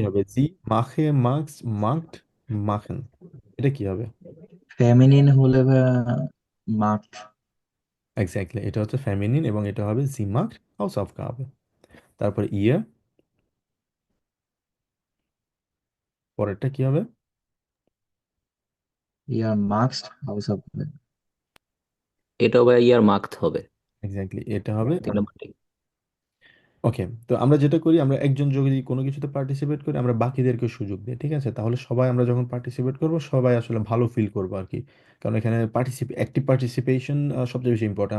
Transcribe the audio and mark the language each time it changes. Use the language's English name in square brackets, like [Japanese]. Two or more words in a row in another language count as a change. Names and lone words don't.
[German] হবে? sie mache, machst, macht, machen, [Bangla] এটা কি হবে? Feminin হলে macht. এক্স্যাক্টলি, এটা হচ্ছে ফেমিনিন এবং এটা হবে [German] sie macht Hausaufgaben. [Bangla] তারপর ইয়ে, পরেরটা কি হবে? [German] Ihr magst Hausaufgaben. [Bangla] এটাও ভাই [German] ihr macht [Bangla] হবে। এক্স্যাক্টলি, এটা হবে। 3 নম্বরটাই। ওকে, তো আমরা যেটা করি, আমরা একজন যদি কোনো কিছুতে পার্টিসিপেট করি, আমরা বাকিদেরকে সুযোগ দিই, ঠিক আছে? তাহলে সবাই, আমরা যখন পার্টিসিপেট করব সবাই আসলে ভালো ফিল করবো আর কি। কারণ এখানে অ্যাক্টিভ পার্টিসিপেশন সবচেয়ে বেশি ইম্পর্টেন্ট।